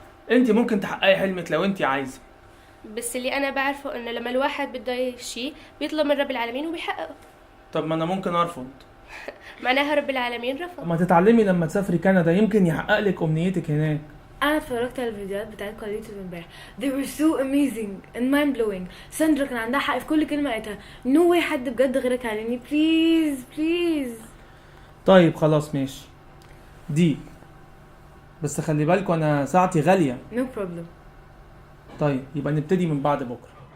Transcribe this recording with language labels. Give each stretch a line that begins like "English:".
Arabic: انت ممكن تحققي حلمك لو انت عايزه، بس اللي انا بعرفه انه لما الواحد بده شيء بيطلب من رب العالمين وبيحققه. طب ما انا ممكن ارفض. معناها رب العالمين رفض. ما تتعلمي لما تسافري كندا يمكن يحقق لك امنيتك هناك. انا اتفرجت على الفيديوهات بتاعتكم على اليوتيوب امبارح.
English: they were so amazing and mind blowing.
Arabic: ساندرا كان عندها حق في كل كلمه قالتها.
English: no way
Arabic: حد بجد غيرك علمني بليز. طيب خلاص ماشي دي، بس خلي بالكوا انا ساعتي غاليه.
English: no problem.
Arabic: طيب يبقى نبتدي من بعد بكره.